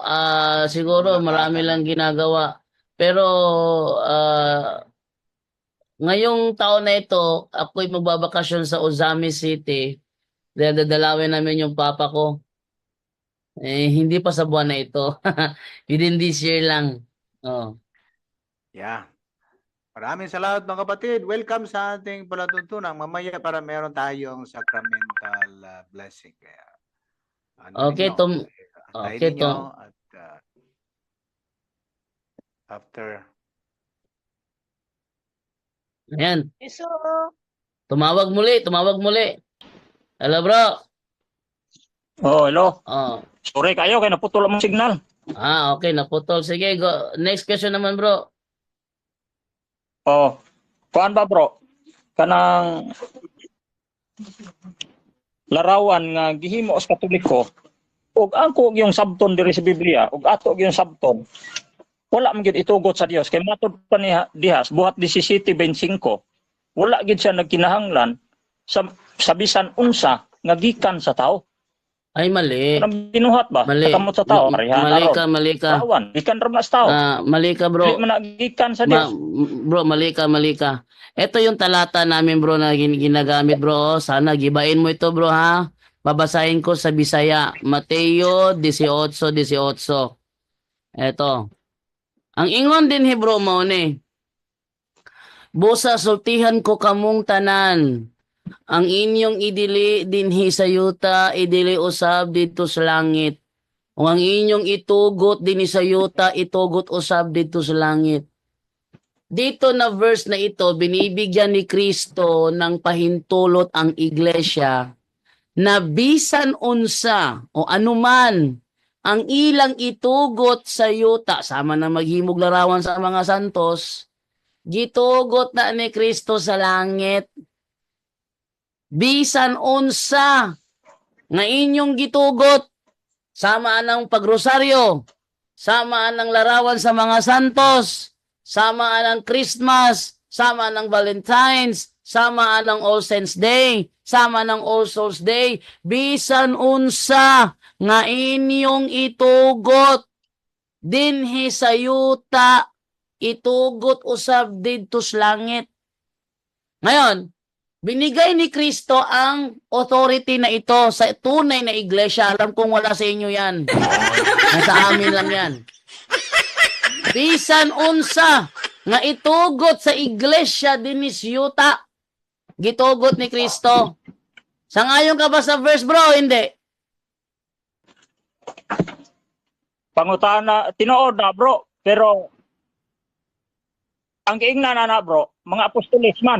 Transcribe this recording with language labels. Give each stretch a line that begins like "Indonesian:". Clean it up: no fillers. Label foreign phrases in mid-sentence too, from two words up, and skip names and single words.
Filipino: Siguro marami lang ginagawa. Pero ngayong taon na ito, ako'y magbabakasyon sa Ozami City. Dahil dadalawin namin yung papa ko. Hindi pa sa buwan na ito.
English: Within this year lang. Yeah.
Filipino: Maraming salamat mga kapatid. Welcome sa ating palatuntunan. Mamaya para meron tayong sacramental blessing. Kaya, Okay, at after. Ayan. Tumawag muli.
English: Hello, bro. Hello. Oh.
Filipino: Sorry kayo, kaya naputol ang signal. Okay, naputol. Sige, go.
English: Next question
Filipino: naman, bro.
Cebuano: Kuan ba, bro? Kanang larawan nga gihimo sa Katoliko, ug angko yung sabton diri sa Biblia, ug ato yung sabton. Wala man gid itugot sa Dios kay matud pa ni Dihas buhat 17:25. Wala gid siya nagkinahanglan sa bisan unsa nga gikan sa tao.
Filipino: Ay, mali.
Cebuano: Kanang binuhat ba?
Filipino: Mali.
Cebuano: Kamot sa tao,
Filipino: Mali ka.
Cebuano: Larawan, gikan ra sa tao.
Filipino: Mali ka, bro.
Cebuano: Dili man nagikan sa Dios.
Filipino: Bro, mali ka. Ito yung talata namin, bro, na ginagamit, bro. Sana gibain mo ito, bro, ha? Babasahin ko sa Bisaya. Mateo 18:18. Ito.
Cebuano: Ang ingon din, Hebro mo ni. Busa sultihan ko kamong tanan. Ang inyong idili dinhi sa yuta, idili usab dito sa langit. O ang inyong itugot dinhi sa yuta, itugot usab dito sa langit.
Filipino: Dito na verse na ito, binibigyan ni Kristo ng pahintulot ang iglesia na
Cebuano: bisan unsa o anuman ang ilang itugot sa yuta, sama na maghimog larawan sa mga santos, gitugot na ni Kristo sa langit. Bisan unsa nga inyong gitugot,
Filipino: sama ng pagrosaryo, samaan ng larawan sa mga santos, samaan ng Christmas, samaan ng Valentine's, samaan ng All Saints Day, sama ng All Souls Day,
Cebuano: bisan unsa nga inyong itugot dinhi sa yuta, itugot usab didto sa langit.
Filipino: Ngayon, binigay ni Kristo ang authority na ito sa tunay na iglesia. Alam kong wala sa inyo yan. Nasa amin lang yan.
Cebuano: Bisan unsa nga itugot sa iglesia dinis yuta, gitugot ni Kristo. Sangayon ka ba sa verse, bro?
Filipino: Hindi.
Cebuano: Pangutana, tinuod na bro, pero ang giingnan na bro, mga apostolis man.